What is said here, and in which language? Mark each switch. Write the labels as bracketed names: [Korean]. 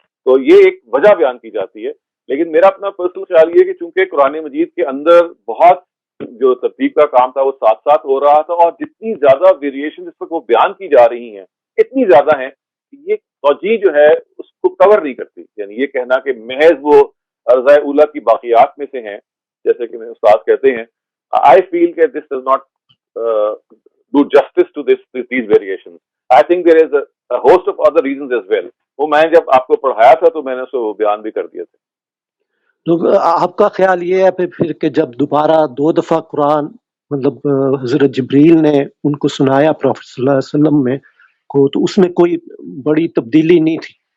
[Urdu] تو یہ ایک وجہ بیان کی جاتی ہے. لیکن میرا اپنا پرسنل خیال یہ ہے کہ چونکہ قرآن مجید کے اندر بہت جو ترتیب کا کام تھا وہ ساتھ ساتھ ہو رہا تھا, اور جتنی زیادہ ویریشن جس پر وہ بیان کی جا رہی ہیں اتنی زیادہ ہیں کہ یہ توجیہ جو ہے اس کو کور نہیں کرتی. یعنی یہ کہنا کہ محض وہ عرضہ اولا کی باقیات میں سے ہیں, جیسے کہ میرے استاد کہتے ہیں, [English] I feel that this does not do justice to these variations. I think there is a host of other reasons as well. [Urdu] وہ میں جب آپ کو پڑھایا تھا تو میں نے اس کو بیان بھی کر دیا تھا. تو آپ کا خیال یہ ہے پھر کہ جب دوبارہ دو دفعہ قرآن مطلب حضرت جبریل نے ان کو سنایا پروفیٹ صلی اللہ علیہ وسلم میں کو, تو اس میں کوئی بڑی تبدیلی نہیں تھی؟